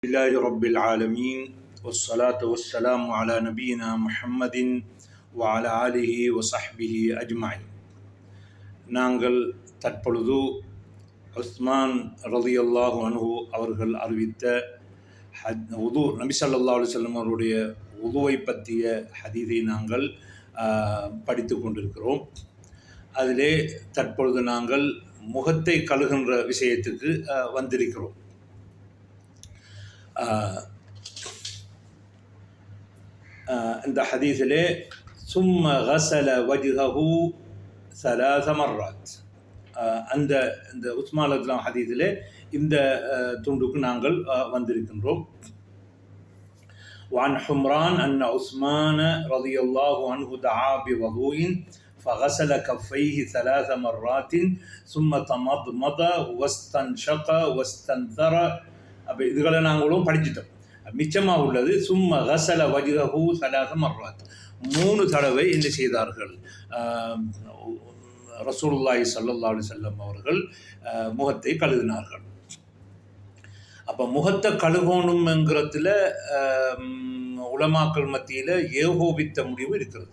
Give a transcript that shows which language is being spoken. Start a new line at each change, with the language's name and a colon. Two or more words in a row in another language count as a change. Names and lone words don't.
Arabic: لله رب العالمين والصلاة والسلام على نبينا محمد وعلى آله وصحبه أجمعين.
Tamil: நாங்கள் தற்பொழுது உஸ்மான்
Arabic: رضي الله عنه
Tamil: அவர்கள் அறிவித்த உது நபி
Arabic: صلى الله عليه وسلم
Tamil: அவருடைய உதுவை பற்றிய ஹதீஸை நாங்கள் படித்து கொண்டிருக்கிறோம். அதிலே தற்பொழுது நாங்கள் முகத்தை கழுகுகின்ற விஷயத்துக்கு வந்திருக்கிறோம். இந்த ஹதீஸிலே
Arabic: ثم غسل وجهه ثلاث مرات,
Tamil: அந்த இந்த உஸ்மான் ரலியல்லாஹு ஹதீஸிலே இந்த துண்டுக்கு நாங்கள் வந்திருக்கின்றோம்.
Arabic: وعن حمران أن عثمان رضي الله عنه دعا بوضوء فغسل كفيه 3 مرات ثم تمضمض واستنشق واستنثر.
Tamil: அப்போ இதுகளை நாங்களும் படிச்சுட்டோம். மிச்சமாக உள்ளது
Arabic: ثم غسل وجهه 3 مرات,
Tamil: 3 தடவை என்ன செய்தார்கள்
Arabic: رسول الله صلى الله عليه وسلم
Tamil: அவர்கள் முகத்தை கழுவினார்கள். அப்போ முகத்தை கழுகணும்ங்கிறதுல உலமாக்கள் மத்தியில் ஏகோபித்த முடிவு இருக்கிறது.